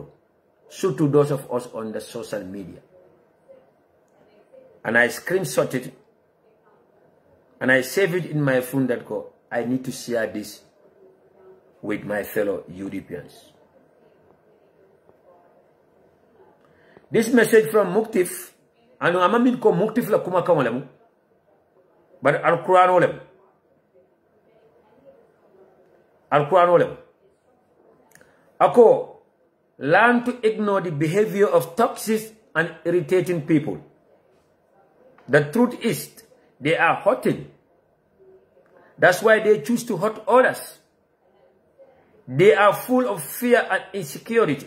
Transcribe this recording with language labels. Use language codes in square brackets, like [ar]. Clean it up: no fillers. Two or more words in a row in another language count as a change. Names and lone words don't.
[en] So to those of us on the social media. And I screenshot it and I save it in my phone that go, I need to share this with my fellow UDPians. This message from [man] Muktif, and amamin ko Muktif la kuma kamalemu, but Al-Quran olem. Al-Quran olem. Ako, [en] learn to ignore the behavior of toxic and irritating people. The truth is, they are hurting. That's why they choose to hurt others. They are full of fear and insecurity.